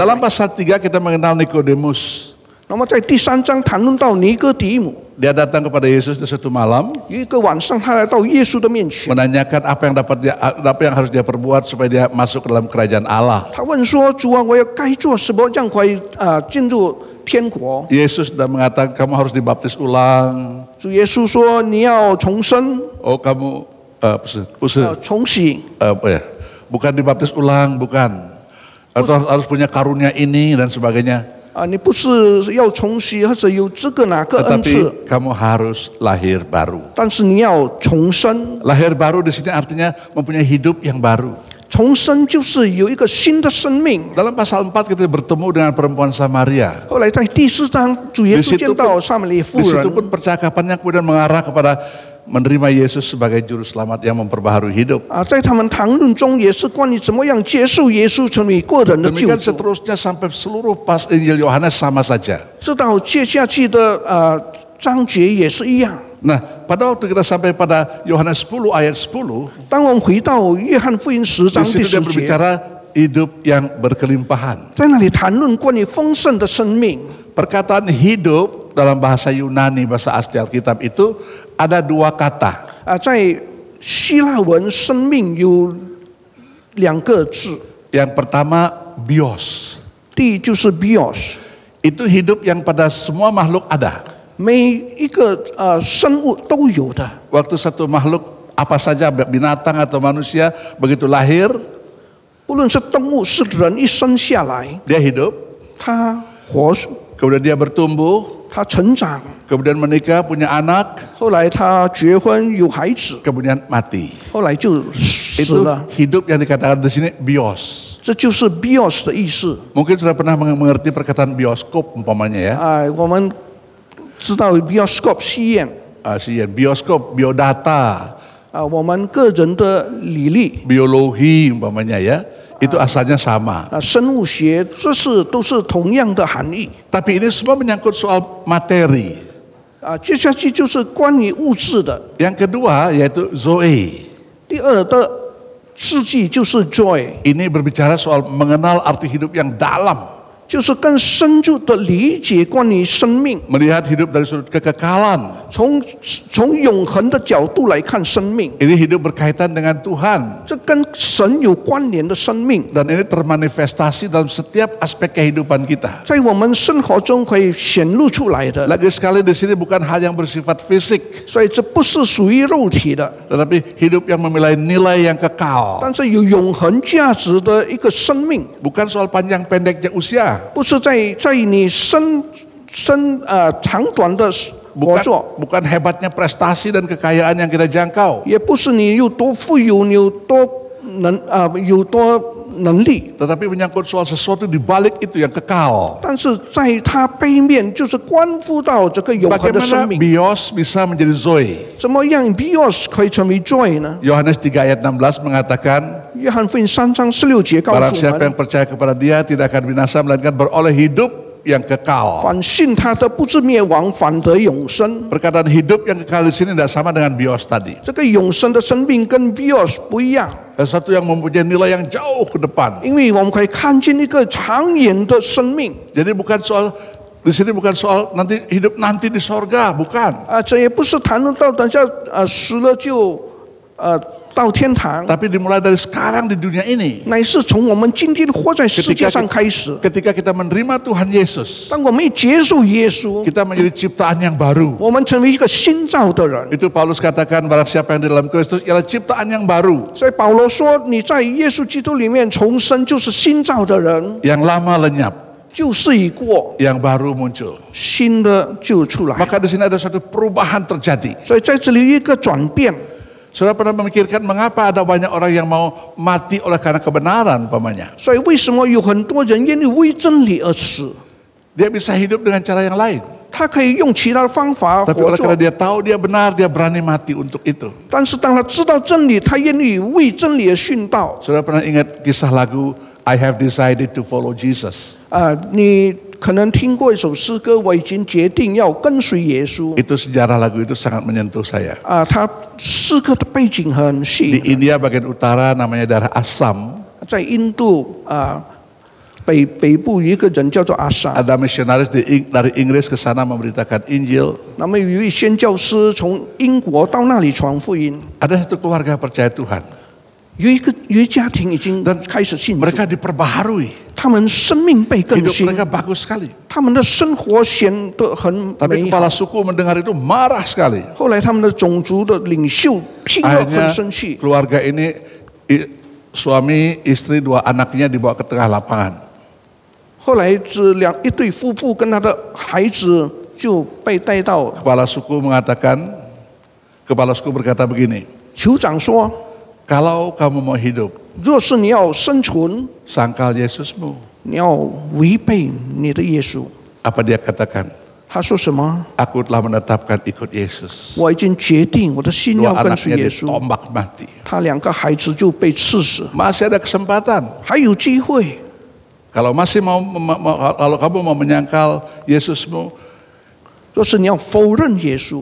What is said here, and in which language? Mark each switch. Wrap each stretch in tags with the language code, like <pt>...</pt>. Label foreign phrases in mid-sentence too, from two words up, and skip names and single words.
<id>Dalam pasal 3 kita mengenal Nikodemus.</id> <zh>那么在第3章谈论到尼哥底母，</zh> <id>Dia datang kepada Yesus di suatu malam</id> <zh>有一个晚上他来到耶稣的面前，</zh> <id>menanyakan apa yang harus dia perbuat supaya dia masuk ke dalam kerajaan Allah.</id> <zh>他问说：“主啊，我要该做什么，让可以进入天国？”</zh> <id>Yesus sudah mengatakan kamu harus dibaptis ulang.</id> <zh>主耶稣说：“你要重生，</zh> <id>Oh kamu</id> <zh>重洗。</zh> <id>bukan dibaptis ulang, bukan. Atau harus punya karunia ini dan sebagainya.</id> <zh>你不是要重洗，或者有这个哪个恩赐，</zh> <id>Tetapi kamu harus lahir baru.</id> <zh>但是你要重生。</zh> <id>Lahir baru di sini artinya mempunyai hidup yang baru.</id> <zh>重生就是有一个新的生命。</zh> <id>Dalam pasal 4 kita bertemu dengan perempuan Samaria.</id> <zh>后来在第4章，主耶稣见到撒玛利亚妇</zh> <id>Di situ</id> <zh>人，</zh> <id>pun percakapannya kemudian mengarah kepada menerima Yesus sebagai juru selamat yang memperbaharui hidup.</id> <zh>在他们谈论中也是关于怎么样接受耶稣成为个人的救</zh> <id>Demikian</id> <zh>主。</zh> <id>seterusnya sampai seluruh pas Injil Yohanes sama saja.</id> <zh>直到接下去的章节也是一样。</zh> <id>Nah, pada waktu kita sampai pada Yohanes 10 ayat 10,</id> <zh>当我们回到约翰福音10</zh> <id>di</id> <zh>章第</zh> <id>situ dia</id> <zh>10节，</zh> <id>berbicara hidup yang berkelimpahan.</id> <zh>在那里谈论关于丰盛的生命。</zh> <id>Perkataan hidup dalam bahasa Yunani, bahasa asli Alkitab itu ada 2 kata.</id> <zh>在希腊文，生命有2个字，</zh> <id>Yang pertama bios.</id> <zh>第一就是 bios，</zh> <id>Itu hidup yang pada semua makhluk ada.</id> <zh>每一个生物都有的。</zh> <id>Waktu satu makhluk apa saja binatang atau manusia begitu lahir</id> <zh>不论是动物是人，一生下来，</zh> <id>dia hidup,</id> <zh>他活，</zh> <id>kemudian dia bertumbuh,</id> <zh>他成长，</zh> <id>kemudian menikah punya anak,</id> <zh>后来他结婚有孩子，</zh> <id>kemudian mati.</id> <zh>后来就死</zh> <id>Itu</id> <zh>了。</zh> <id>hidup yang dikatakan di sini bios.</id> <zh>这就是 bios 的意思。</zh> <id>Mungkin sudah pernah mengerti perkataan bioskop umpamanya ya.</id> <zh>我们知道 bioscope 戏院</zh> <id>Bioskop, biodata,</id> <zh>我们个人的履历</zh> <id>biologi umpamanya ya. Itu asalnya sama.</id> <zh>生物学，这是都是同样的含义。</zh> <id>Tapi ini semua menyangkut soal materi.</id> <zh>接下去就是关于物质的。</zh> <id>Yang kedua yaitu zoe.</id> <zh>第二的字句就是 joy，</zh> <id>Ini berbicara soal mengenal arti hidup yang dalam.</id> <zh>就是更深入的理解关于生命，</zh> <id>Melihat hidup dari sudut kekekalan.</id> <zh>从永恒的角度来看生命，</zh> <id>Ini hidup berkaitan dengan Tuhan.</id> <zh>这跟神有关联的生命，</zh> <id>Dan ini termanifestasi dalam setiap aspek kehidupan kita.</id> <zh>在我们生活中可以显露出来的。</zh> <id>Lagi sekali di sini bukan hal yang bersifat fisik.</id> <zh>所以这不是属于肉体的，</zh> <id>Tetapi hidup yang memiliki nilai yang kekal.</id> <zh>但是有永恒价值的一个生命，</zh> <id>Bukan soal panjang pendeknya usia.</id> <zh>不是在你长短的活作，</zh> <id>Bukan hebatnya prestasi dan kekayaan yang kita jangkau.</id> <zh>也不是你有多富有，你有多能力，</zh> <id>Tetapi menyangkut soal sesuatu di balik itu yang kekal.</id> <zh>但是在它背面就是关乎到这个永恒的</zh> <id>Bagaimana</id> <zh>生命。</zh> <id>bios bisa menjadi zoe?</id> <zh>怎么样 bios 可以成为 joy 呢？</zh> <id>Yohanes 3 ayat 16 mengatakan,</id> <zh>约翰福音3章16节告</zh> <id>barang</id> <zh>诉我</zh> <id>siapa</id> <zh>们</zh> <id>yang，percaya kepada dia tidak akan binasa melainkan beroleh hidup yang kekal.</id> <zh>反信他的不至灭亡，反得永生。</zh> <id>Perkataan hidup yang kekal di sini tidak sama dengan bios tadi.</id> <zh>这个永生的生命跟 bios 不一样，</zh> <id>Sesuatu yang mempunyai nilai yang jauh ke depan.</id> <zh>因为我们可以看见一个长远的生命。</zh> <id>Jadi bukan soal di sini bukan soal nanti hidup nanti di sorga, bukan.</id> <zh>这也不是谈论到等下死了就到天堂，</zh> <id>Tapi dimulai dari sekarang di dunia ini.</id> <zh>乃是从我们今天活在世界上开始。</zh> <id>Ketika kita menerima Tuhan Yesus,</id> <zh>当我们一接受耶稣，</zh> <id>kita menjadi ciptaan yang baru.</id> <zh>我们成为一个新造的人。</zh> <id>Itu Paulus katakan barang siapa yang di dalam Kristus ialah ciptaan yang baru.</id> <zh>所以保罗说，你在耶稣基督里面重生，就是新造的人，</zh> <id>Yang lama lenyap,</id> <zh>旧事已过，</zh> <id>yang baru muncul.</id> <zh>新的就出来。</zh> <id>Maka di sini ada suatu perubahan terjadi.</id> <zh>所以在这里有一个转变。</zh> <id>Saudara pernah memikirkan mengapa ada banyak orang yang mau mati oleh karena kebenaran umpamanya?</id> <zh>所以为什么有很多人愿意为真理而死？</zh> <id>Dia bisa hidup dengan cara yang lain.</id> <zh>他可以用其他的方法</zh> <id>Tapi</id> <zh>活</zh> <id>oleh</id> <zh>着</zh> <id>karena，dia tahu dia benar, dia berani mati untuk itu.</id> <zh>但是当他知道真理，他愿意为真理而殉道。</zh> <id>Saudara pernah ingat kisah lagu I Have Decided to Follow Jesus?</id> <zh>你可能听过一首诗歌，我已经决定要跟随耶稣。</zh> <id>Itu sejarah lagu itu sangat menyentuh saya.</id> <zh>他诗歌的背景很</zh> <id>Di</id> <zh>细，</zh> <id>India bagian utara namanya daerah Assam.</id> <zh>在印度北部有一个人叫做阿萨，</zh> <id>Ada misionaris dari Inggris ke sana memberitakan Injil.</id> <zh>那么有一位宣教师从英国到那里传福音，</zh> <id>Ada satu keluarga percaya Tuhan.</id> <zh>有一家庭已经开始信主，</zh> <id>Mereka diperbaharui.</id> <zh>他们生命被更</zh> <id>Hidup</id> <zh>新，</zh> <id>mereka bagus sekali.</id> <zh>他们的生活显得很</zh> <id>Tapi</id> <zh>美好</zh> <id>kepala。suku mendengar itu marah sekali.</id> <zh>后来他们的种族的领袖听了</zh> <id>Akhirnya</id> <zh>很生气，</zh> <id>keluarga ini suami, istri, 2 anaknya dibawa ke tengah lapangan.</id> <zh>后来一对夫妇跟他的孩子就被带到。</zh> <id>Kepala suku berkata begini,</id> <zh>酋长说</zh> <id>kalau kamu mau hidup,：“</id> <zh>若是你要生存，</zh> <id>sangkal Yesusmu.</id> <zh>你要违背你的耶稣。</zh> <id>Apa dia katakan? ”</id> <zh>他说什么？</zh> <id>Aku telah menetapkan ikut Yesus.</id> <zh>我已经决定我的心</zh> <id>2</id> <zh>要跟随</zh> <id>anaknya</id> <zh>耶稣。</zh> <id>ditombak mati.</id> <zh>他2个孩子就被刺死，</zh> <id>Masih ada kesempatan.</id> <zh>还有机会。</zh> <id>Kalau kalau kamu mau menyangkal Yesusmu,</id> <zh>若是你要否认耶稣，</zh>